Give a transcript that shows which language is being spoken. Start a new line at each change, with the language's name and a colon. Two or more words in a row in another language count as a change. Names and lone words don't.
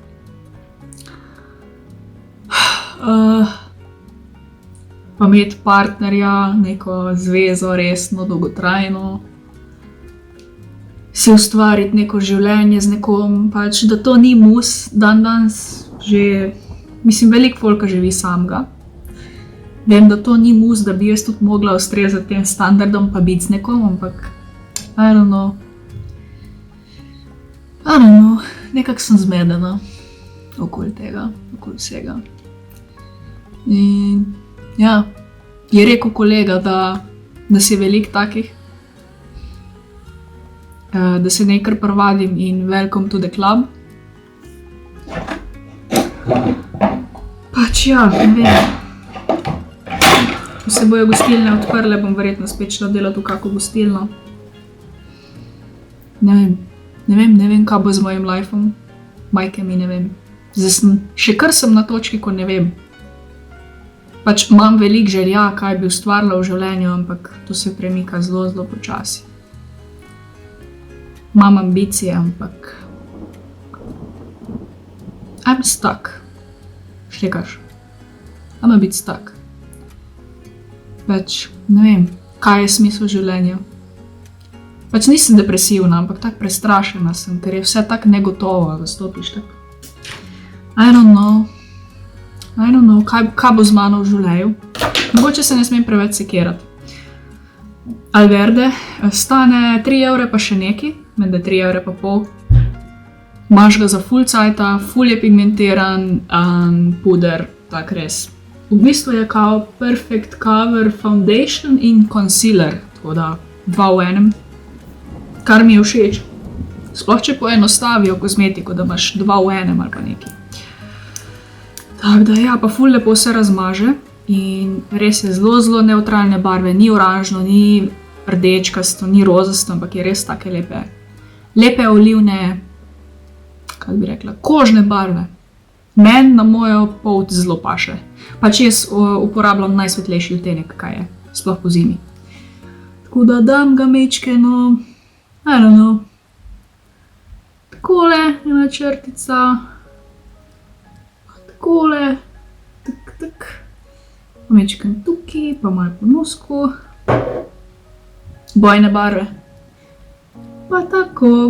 Slovenian: Pa imeti partnerja, neko zvezo, resno, dolgotrajno. Si ustvariti neko življenje z nekom, pač, da to ni mus, danes že, mislim, veliko folka živi samega. Vem, da to ni mus, da bi jaz tudi mogla ustrezati tem standardom pa biti z nekom, ampak
English: I don't know,
Slovenian: nekako sem zmedena okoli tega, okoli vsega. In ja, je rekel kolega, da si veliko takih, da se nekaj prvadim in
English: welcome to the club.
Slovenian: Pač ja, ne vem. Ko se bojo gostilne odprle, bom verjetno spet šla delati v kako gostilno. Ne vem, kaj bo z mojim lifeom.
Croatian: Majke mi
Slovenian: ne vem. Zdaj še kar sem na točki, ko ne vem. Pač imam veliko želja, kaj bi ustvarila v življenju, ampak to se premika zelo, zelo počasi. Imam ambicije, ampak
English: I'm stuck. Štekaš? I'm a bit stuck.
Slovenian: Pač ne vem, kaj je smisel življenja. Pač nisem depresivna, ampak tako prestrašena sem, ker je vse tako negotovo, da stopiš tako.
English: I don't know,
Slovenian: kaj bo z mano v življenju. Mogoče se ne smem preveč sekirati. Alverde stane 3 evre pa še neki, menda 3 evre pa pol. Imaš ga za full cajta, full je pigmentiran, puder, tak res. V bistvu je kao
English: perfect cover foundation
Slovenian: in concealer, tako da 2 v enem, kar mi je všeč. Sploh če poenostavijo kozmetiko, da imaš 2 v enem ali pa neki. Tako da ja, pa full lepo se razmaže in res je zelo, zelo neutralne barve, ni oranžno, ni rdečkasto, ni rozasto, ampak je res take lepe olivne, kako bi rekla, kožne barve. Meni na mojo polt zelo paše. Pač jaz uporabljam najsvetlejši odtenek, kaj je, sploh po zimi. Tako da dam ga mečkeno,
English: I don't know.
Slovenian: Takole, ena črtica. Takole, tak. Mečken tukaj, pa malo po nosku. Bojne barve. Pa tako.